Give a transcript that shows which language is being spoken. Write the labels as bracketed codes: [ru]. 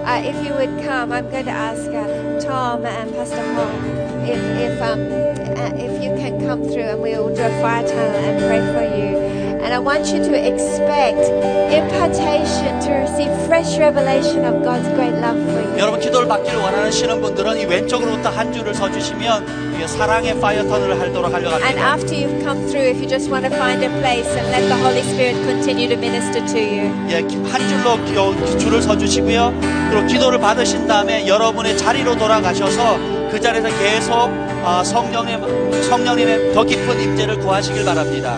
[en] If you would come, I'm going to ask Tom and Pastor Hong if you can come through and we will do a fire tunnel and pray for you. And I want you to expect impartation to receive fresh revelation of God's great love for you. [ko] 여러분 기도를 받기를 원하시는 분들은 이 왼쪽으로부터 한 줄을 서주시면 이게 사랑의 파이어 터널을 하도록 하려고 [en] And [ko] 합니다. [en] after you've come through, if you just want to find a place and let the Holy Spirit continue to minister to you. [ko] 예, 한 줄로 줄을 서주시고요. 그리고 기도를 받으신 다음에 여러분의 자리로 돌아가셔서 그 자리에서 계속 성령님의 더 깊은 임재를 구하시길 바랍니다.